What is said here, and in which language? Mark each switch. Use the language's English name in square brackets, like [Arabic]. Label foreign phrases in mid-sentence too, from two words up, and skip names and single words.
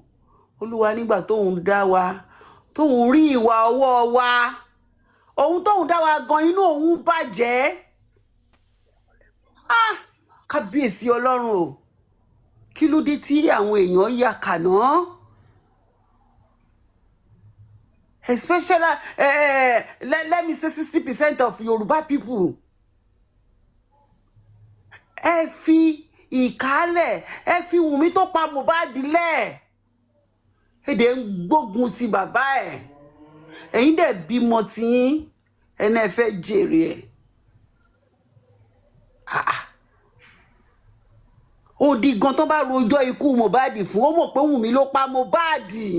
[Yoruba] Olúwa nígbà tóun dá wa tóun rí ìwà ọwọ́ wa òun tóun dá wa gan inú òun bàjẹ́. Kábíyèsí Ọlọ́run o. Kí ló dé tí àwọn èèyàn yà kàná? [English] Especially let me say 60% of Yoruba people. [Yoruba] Ẹ fi ìkálẹ̀ ẹ fi Wunmi tó pa Mohbad lẹ̀. Èdè ń gbógun ti bàbá ẹ̀. Ẹ̀yin dẹ̀ bímọ tiyín ẹni ẹ fẹ́ jèrè ẹ̀. Ó di gan tó bá rojọ́ ikú Mohbad fún ó mọ̀ pé Wunmi ló pa Mohbad.